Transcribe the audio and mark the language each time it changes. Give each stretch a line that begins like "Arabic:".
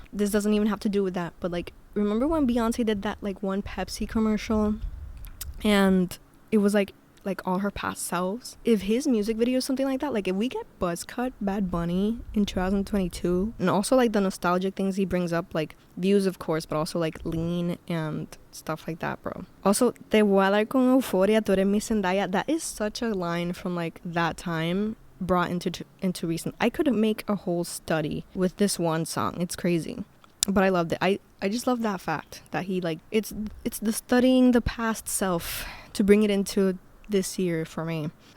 English: This doesn't even have to do with that, but like, remember when Beyonce did that like one Pepsi commercial and it was like all her past selves? If his music video is something like that, like if we get Buzzcut Bad Bunny in 2022, and also like the nostalgic things he brings up, like views of course, but also like lean and stuff like that, bro. Also,
Spanish: te voy a dar con euforia, tú eres mi Zendaya.
English: That is such a line from like that time brought into recent. I could make a whole study with this one song. It's crazy, but I loved it. I just love that fact that he, like, it's the studying the past self to bring it into this year for me.